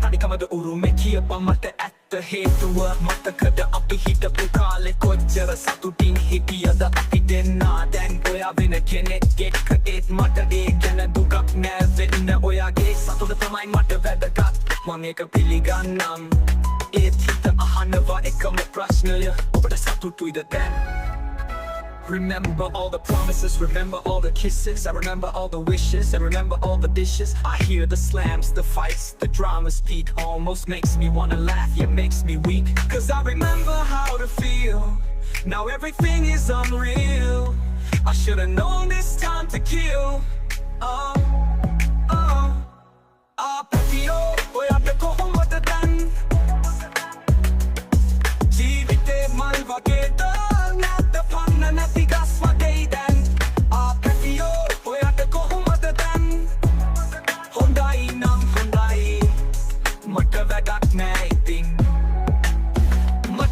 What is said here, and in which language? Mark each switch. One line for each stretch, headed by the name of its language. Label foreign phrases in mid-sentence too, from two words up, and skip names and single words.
Sinhala: කඩිකමද උරුමේ කියපන් මට ඇත්ත හේතුව මතකද අපි හිටපු කාලේ කොච්චර සතුටින් හිටියද අපි දෙන්නා දැන් ඔයා වෙන කෙනෙක් එක්ක ඒත් මට ඒ ගැන දුකක් නෑ වෙන්න ඔයාගේ සතුට තමයි මට වැදගත් මම ඒක පිළිගන්නම් ඒත් හිත අහනවා එකම ප්‍රශ්නය ඔබට සතුටුයිද දැන්
English: Remember all the promises, remember all the kisses. I remember all the wishes, I remember all the dishes. I hear the slams, the fights, the dramas. It almost makes me wanna laugh, yeah, makes me weak. Cause I remember how to feel. Now everything is unreal. I should've known this time to kill.
Sinhala: ආපැටියෝ, ඔයාට කොහොමද දැන්. ජීවිතේ මල් වගේ නැත පන්න නැති ගස් වගේ දැන් ආපැටියෝ ඔයාට කොහොමද දැන් හොඳයි නම් හොඳයි මට වැඩක් නෑ ඉතින් මට